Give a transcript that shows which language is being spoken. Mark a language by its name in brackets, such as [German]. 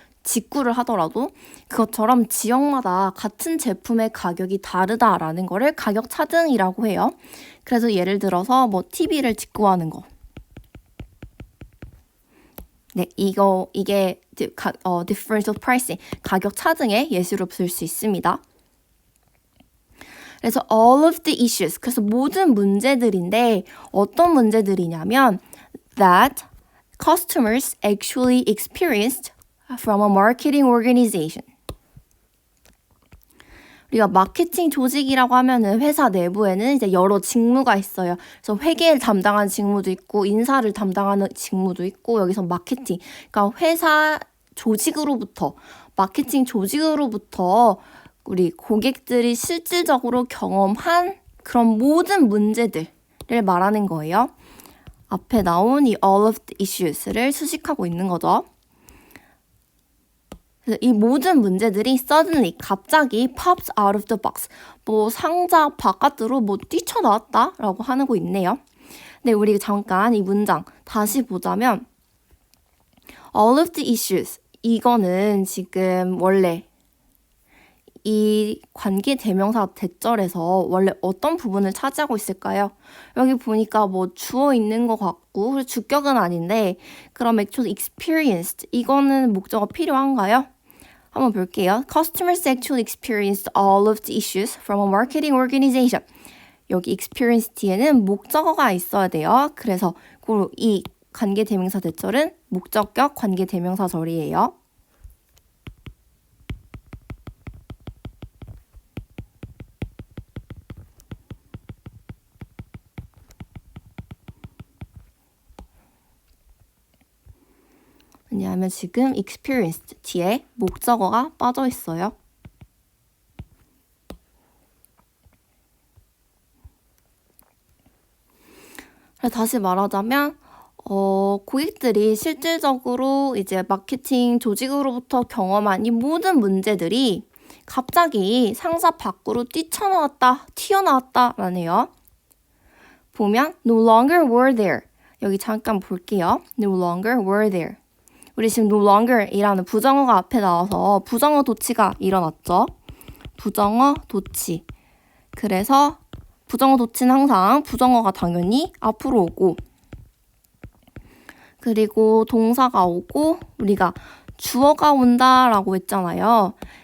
[Korean] 직구를 하더라도. 그것처럼 지역마다 같은 제품의 가격이 다르다라는 거를 가격 차등이라고 해요. 그래서 예를 들어서 뭐 TV를 직구하는 거. 네, 이게 differential pricing, 가격 차등의 예시로 볼 수 있습니다. 그래서 [English] all of the issues, [Korean] 그래서 모든 문제들인데 어떤 문제들이냐면 [English] that customers actually experienced from a marketing organization. [Korean] 우리가 마케팅 조직이라고 하면은 회사 내부에는 이제 여러 직무가 있어요. 그래서 회계를 담당하는 직무도 있고 인사를 담당하는 직무도 있고 여기서 마케팅, 그러니까 회사 조직으로부터 마케팅 조직으로부터 우리 고객들이 실질적으로 경험한 그런 모든 문제들을 말하는 거예요. 앞에 나온 이 [English] all of the issues [Korean] 를 수식하고 있는 거죠. 이 모든 문제들이 [English] suddenly, [Korean] 갑자기 [English] pops out of the box, [Korean] 뭐 상자 바깥으로 뭐 뛰쳐나왔다 라고 하고 있네요. 근데 우리 잠깐 이 문장 다시 보자면 [English] all of the issues, [Korean] 이거는 지금 원래 이 관계 대명사 대절에서 원래 어떤 부분을 차지하고 있을까요? 여기 보니까 뭐 주어 있는 것 같고 주격은 아닌데 그럼 [English] actually experienced, [Korean] 이거는 목적어 필요한가요? 한번 볼게요. [English] Customers actually experienced all of the issues from a marketing organization. [Korean] 여기 experienced에는 목적어가 있어야 돼요. 그래서 이 관계대명사 대절은 목적격 관계대명사절이에요. 왜냐하면 지금 experienced 뒤에 목적어가 빠져 있어요. 다시 말하자면 고객들이 실질적으로 이제 마케팅 조직으로부터 경험한 이 모든 문제들이 갑자기 상사 밖으로 튀어나왔다라네요. 보면 [English] no longer were there. [Korean] 여기 잠깐 볼게요. [English] no longer were there. [Korean] 우리 지금 no longer이라는 부정어가 앞에 나와서 부정어 도치가 일어났죠. 부정어 도치. 그래서 부정어 도치는 항상 부정어가 당연히 앞으로 오고 그리고 동사가 오고 우리가 주어가 온다라고 했잖아요.